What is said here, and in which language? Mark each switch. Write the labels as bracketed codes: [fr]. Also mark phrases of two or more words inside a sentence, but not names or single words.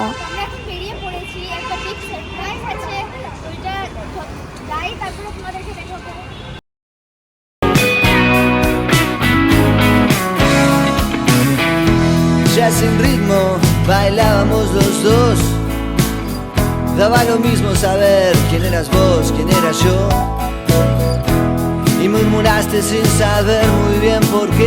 [bn] আমরা এখন বেরিয়ে পড়েছি, একটা বিগ সারপ্রাইজ আছে, ওইটা যাই তারপরে তোমাদেরকে দেখাবো। [es] Ya sin ritmo bailábamos los dos. Daba lo mismo saber quién eras vos, quién era yo. Y murmuraste sin saber muy bien por qué.